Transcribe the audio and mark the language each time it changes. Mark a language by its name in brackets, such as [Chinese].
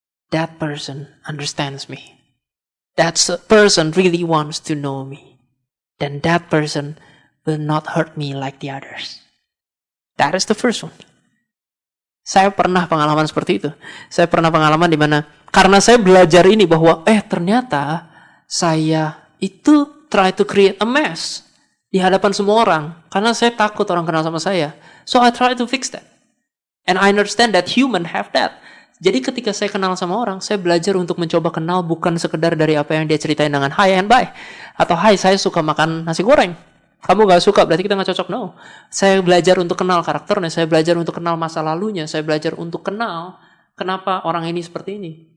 [English] That person understands me. That person really wants to know me. Then that person will not hurt me like the others. That is the first one. [Indonesian] Saya pernah pengalaman seperti itu. Saya pernah pengalaman di mana karena saya belajar ini bahwa ternyata saya itu [English] try to create a mess [Indonesian] di hadapan semua orang karena saya takut orang kenal sama saya. [English] So I try to fix that. And I understand that human have that. [Indonesian] Jadi ketika saya kenal sama orang, saya belajar untuk mencoba kenal bukan sekedar dari apa yang dia ceritain dengan [English] hi and bye. [Indonesian] Atau hi, saya suka makan nasi goreng. Kamu gak suka, berarti kita gak cocok. No. Saya belajar untuk kenal karakternya, saya belajar untuk kenal masa lalunya, saya belajar untuk kenal kenapa orang ini seperti ini.